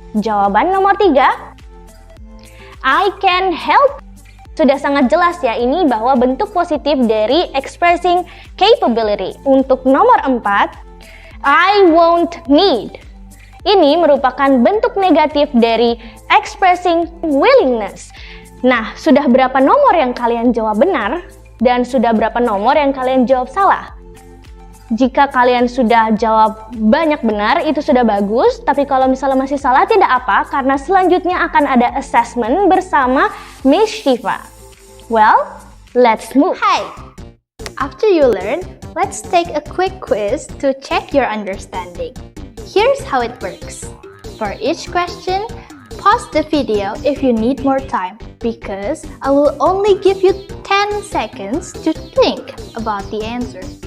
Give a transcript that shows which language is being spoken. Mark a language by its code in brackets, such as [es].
[id] Jawaban nomor 3, [en] I can help. [id] Sudah sangat jelas ya ini bahwa bentuk positif dari expressing capability. Untuk nomor 4, [en] I won't need. [id] Ini merupakan bentuk negatif dari expressing willingness. Nah, sudah berapa nomor yang kalian jawab benar? Dan sudah berapa nomor yang kalian jawab salah? Jika kalian sudah jawab banyak benar, itu sudah bagus. Tapi kalau misalnya masih salah, tidak apa, karena selanjutnya akan ada assessment bersama Miss Shiva. [en] Well, let's move. Hi! After you learn, let's take a quick quiz to check your understanding. Here's how it works. For each question, pause the video if you need more time, because I will only give you 10 seconds to think about the answer.